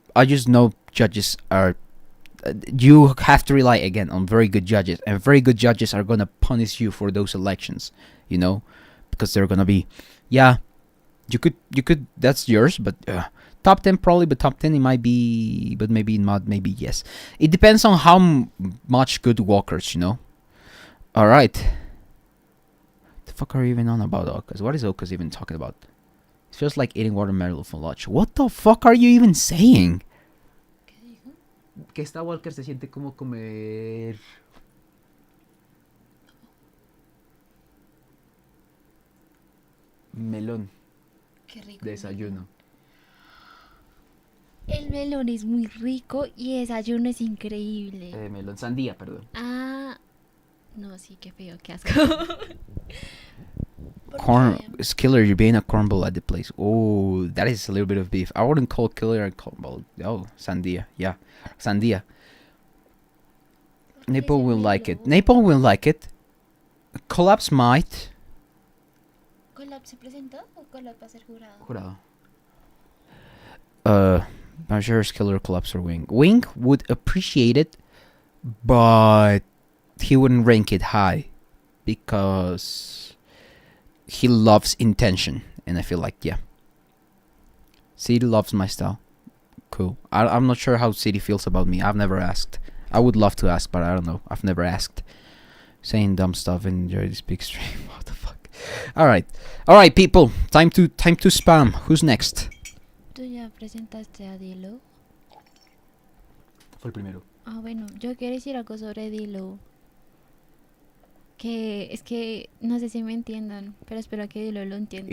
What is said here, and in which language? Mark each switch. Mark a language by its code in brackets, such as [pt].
[en] I just know judges are, you have to rely again on very good judges, and very good judges are gonna punish you for those elections, you know, because they're gonna be, yeah, you could that's yours, but top 10 probably, but top 10 it might be, but maybe not, maybe yes. It depends on how much good walkers, you know. All right. The fuck are you even on about, Okas? What is Okas even talking about? It feels like eating watermelon for lunch. What the fuck are you even saying? [es] ¿Qué dijo? Que esta walker se siente como comer. Melón. Qué rico. Desayuno. El melón es muy rico y el desayuno es increíble. Melón sandía, perdón. Ah, no, sí, qué feo, qué asco. [en] Corn is killer. You're being a cornball at the place. Oh, that is a little bit of beef. I wouldn't call killer a cornball. Oh, sandia. Yeah, sandia. Naples will like it. Naples will like it. Collapse might. [es] ¿Collapse se presentó o Collapse va a ser jurado? Jurado. [en] Mahiros, killer, collapse, or wing. Wing would appreciate it, but he wouldn't rank it high because he loves intention, and I feel like, yeah, City loves my style. Cool. I'm not sure how City feels about me. I've never asked. I would love to ask, but I don't know. I've never asked. Saying dumb stuff and enjoy this big stream. What the fuck? All right, people. Time to spam. Who's next? [es] ¿Tú ya presentaste a Dilo? Fue el primero. Ah, bueno, yo quiero decir algo sobre Dilo. Que es que no sé si me entiendan, pero espero que Dilo lo entienda.